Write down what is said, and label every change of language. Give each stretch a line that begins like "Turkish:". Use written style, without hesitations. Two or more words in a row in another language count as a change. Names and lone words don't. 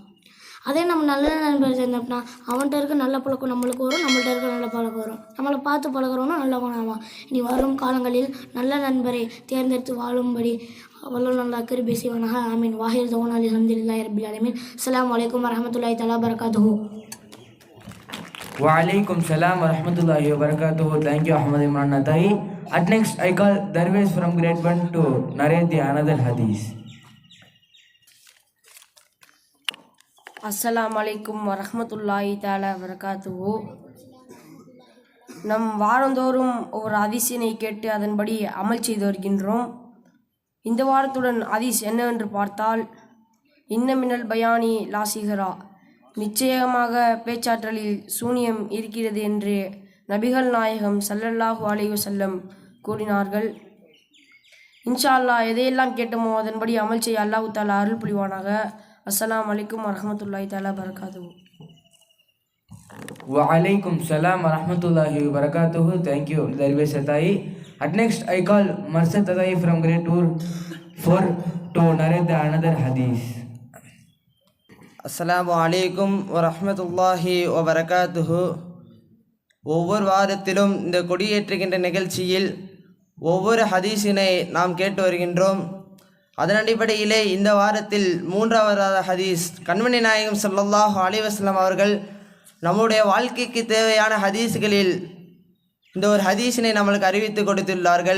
Tamil: அதே நம்ம நல்ல நண்பர் சேர்ந்தோம்னா அவன்கிட்ட இருக்க நல்ல பழக்கம் நம்மளுக்கு வரும், நம்மள்ட்ட இருக்க நல்ல பழக்கம் வரும், நம்மளை பார்த்து பழகிறவனும் நல்லவனாவான். இனி வரும் காலங்களில் நல்ல நண்பரை தேர்ந்தெடுத்து வாழும்படி அவ்வளோ நல்லா கிருபை செய்வானாக. ஆமீன்.
Arabic: وآخر دعوانا الحمد لله رب العالمين. السلام عليكم ورحمة الله تعالى وبركاته. وعليكم السلام ورحمة الله وبركاته.
English: Thank you, Ahmad Imran Atai. At next, I call Darwesh from grade 1 to narrate the another hadith.
Arabic: السلام عليكم ورحمة الله تعالى وبركاته.
Tamil: நம் வாரந்தோறும் ஒரு ஹதீஸினை கேட்டு அதன்படி அமல் செய்து வருகின்றோம். இந்த வாரத்துடன் ஹதீஸ் என்னவென்று பார்த்தால்,
Arabic: إن من البيان لسحرا,
Tamil: நிச்சயமாக பேச்சாற்றலில் சூனியம் இருக்கிறது என்று நபிகள் நாயகம்
Arabic: صلى الله عليه وسلم
Tamil: கூறினார்கள்.
Arabic: إن شاء الله
Tamil: எதையெல்லாம் கேட்டோமோ அதன்படி அமல் செய்ய
Arabic: الله تعالى
Tamil: அருள் புரிவானாக.
Arabic: السلام عليكم ورحمة الله تعالى وبركاته. وعليكم السلام ورحمة الله وبركاته.
English: Thank you, Darwesh Atai. At next, I call Marsad Atai from grade 4 to narrate the another hadith.
Arabic: السلام عليكم ورحمة الله وبركاته.
Tamil: ஒவ்வொரு வாரத்திலும் இந்த கொடியேற்றுகின்ற நிகழ்ச்சியில் ஒவ்வொரு ஹதீஸினை நாம் கேட்டு வருகின்றோம். அதன் அடிப்படையிலே இந்த வாரத்தில் 3வது ஹதீஸ் கண்மணி நாயகம்
Arabic: صلى الله عليه وسلم
Tamil: அவர்கள் நம்முடைய வாழ்க்கைக்கு தேவையான ஹதீஸ்களில் இந்த ஒரு ஹதீஸினை நம்மளுக்கு அறிவித்து கொடுத்துள்ளார்கள்.